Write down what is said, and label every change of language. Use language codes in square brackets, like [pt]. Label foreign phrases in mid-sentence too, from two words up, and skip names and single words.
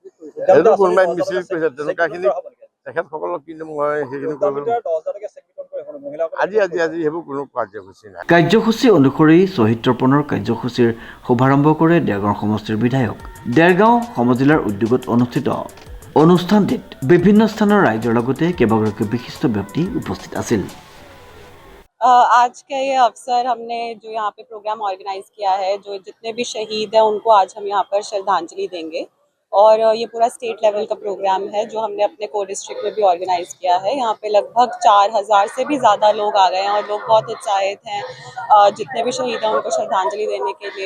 [as] সেইটো কোনোবাই মিছিল কৰিছে তেনেকুৱাখিনি তেখেতসকলক, কিন্তু মই সেইখিনি আজি সেইবোৰ কোনো কাৰ্যসূচী নাই। কাৰ্যসূচী অনুসৰি শ্বহীদ তৰ্পণৰ কাৰ্যসূচীৰ শুভাৰম্ভ কৰে দেৰগাঁও সমষ্টিৰ বিধায়ক। দেৰগাঁও সমজিলাৰ উদ্যোগত অনুষ্ঠিত অনুষ্ঠানটিত বিভিন্ন স্থানৰ ৰাইজৰ লগতে কেইবাগৰাকী বিশিষ্ট ব্যক্তি উপস্থিত আছিল। [hi] आज का ये अवसर हमने जो यहाँ पे [en] program organize [hi] किया है, जो जितने भी शहीद हैं उनको आज हम यहाँ पर श्रद्धांजलि देंगे और ये पूरा [en] state level [hi] का प्रोग्राम है जो हमने अपने को डिस्ट्रिक्ट में भी ऑर्गेनाइज किया है। यहाँ पे लगभग 4000 से भी ज़्यादा लोग आ गए हैं और लोग बहुत उत्साहित हैं जितने भी शहीद हैं उनको श्रद्धांजलि देने के लिए।